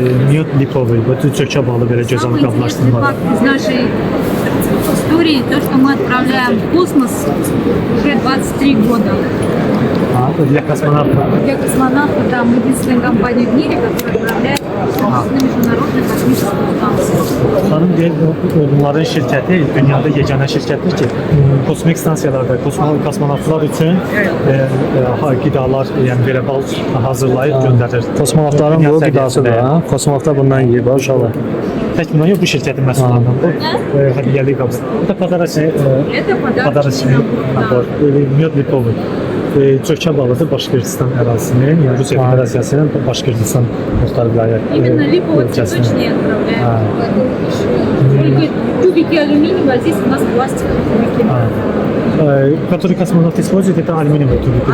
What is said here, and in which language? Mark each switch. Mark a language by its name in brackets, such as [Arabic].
[Russian] Мед липовый, вот тут чокча [Azerbaijani] balı belə gözəl qablaşdırmalı. [Russian] Факт из нашей истории, то, что мы отправляем в космос уже 23 года. Для космонавтов. Для космонавтов, да, мы единственная компания в мире, которая отправляет на международную космическую станцию. [Azerbaijani] Xanım deyil, onların şirkəti dünyada yeganə şirkətdir ki, kosmik stansiyalarda kosmonavtlar üçün qidalar, yəni belə bal hazırlayıb göndərir. Kosmonavtların bu qidasıdır. Kosmonavtlar bundan yeyir uşaqlar. Tək bundan yox, bu şirkətin məhsullarından. Bu hədiyyəlik qabı. Bu da pодарочный [Russian] Это pодарочный nabor. Mед lipovый. [Azerbaijani] Çökə balıdır Başqırtıstan ərazisinin, yəni Rusiya Federasiyasının Başqırtıstan Muxtar Vilayət [Russian] Именно липово-цветочные отправляем. Только тюбики алюминиевые, а здесь у нас пластиковые тюбики. Который kosmonavt использует, это [Azerbaijani] alüminyum tübüklər.